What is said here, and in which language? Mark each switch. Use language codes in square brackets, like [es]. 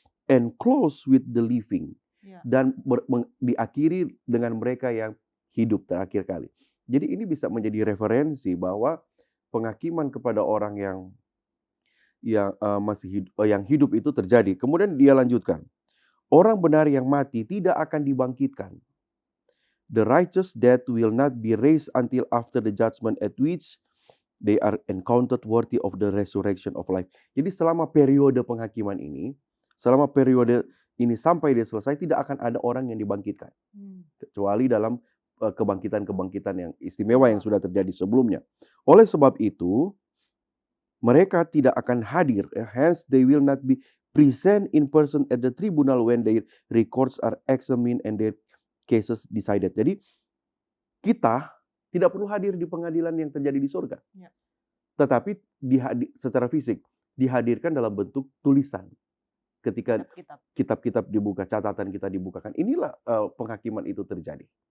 [en] And close with the living. [id] Dan diakhiri dengan mereka yang hidup terakhir kali. Jadi ini bisa menjadi referensi bahwa penghakiman kepada orang yang masih hidup, yang hidup itu terjadi. Kemudian dia lanjutkan. Orang benar yang mati tidak akan dibangkitkan. [en] The righteous dead will not be raised until after the judgment at which they are encountered worthy of the resurrection of life. [id] Jadi selama periode penghakiman ini, selama periode ini sampai dia selesai, tidak akan ada orang yang dibangkitkan. Kecuali dalam kebangkitan-kebangkitan yang istimewa yang sudah terjadi sebelumnya. Oleh sebab itu, mereka tidak akan hadir. [en] Hence, they will not be present in person at the tribunal when their records are examined and their cases decided. [id] Jadi, kita tidak perlu hadir di pengadilan yang terjadi di surga. Tetapi secara fisik dihadirkan dalam bentuk tulisan. Ketika kitab-kitab dibuka, catatan kita dibukakan. Inilah penghakiman itu terjadi.